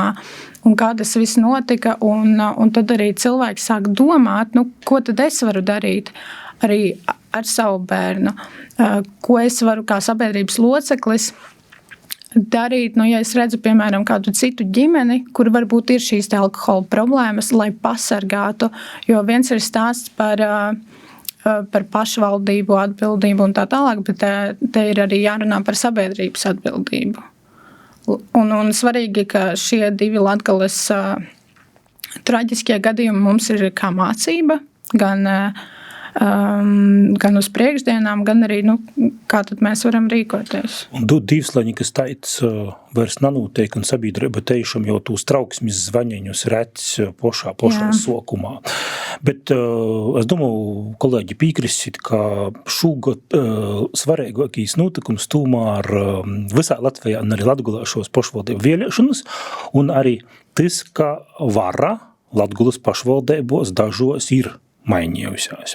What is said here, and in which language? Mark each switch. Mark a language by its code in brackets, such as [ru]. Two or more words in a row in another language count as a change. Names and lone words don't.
[lv] un kā tas viss notika, un tad arī cilvēki sāk domāt, ko tad es varu darīt arī ar savu bērnu, ko es varu kā sabiedrības loceklis darīt, ja es redzu, piemēram, kādu citu ģimeni, kur varbūt ir šīs alkohola problēmas, lai pasargātu, jo viens ir stāsts par pašvaldību atbildību un tā tālāk, bet te ir arī jārunā par sabiedrības atbildību. Un svarīgi, ka šie divi Latgales traģiskie gadījumi mums ir kā mācība, gan uz priekšdienām, gan arī, kā tad mēs varam rīkoties. [ltg] Un divslaņikas taits vairs nanūteik, un sabiedrība teišam jau tūs trauksmis zvaņeņus rēc pošā sokumā. [lv] Bet es domāju, kolēģi pīkrisit, ka šūgot svarīgākīs notikums tomēr visā Latvijā un arī Latgulā šos pašvaldību vēlēšanas, un arī tas, ka vara Latgulas pašvaldībos dažos ir mainījusies.